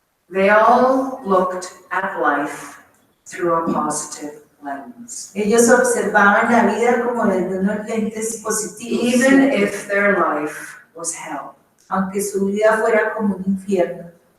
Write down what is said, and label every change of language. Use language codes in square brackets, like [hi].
[en] They all looked at life through a positive lens. [es] Ellos observaban la vida como desde unos lentes positivos, [en] Even if their life was hell. [es] aunque su vida fuera como un infierno.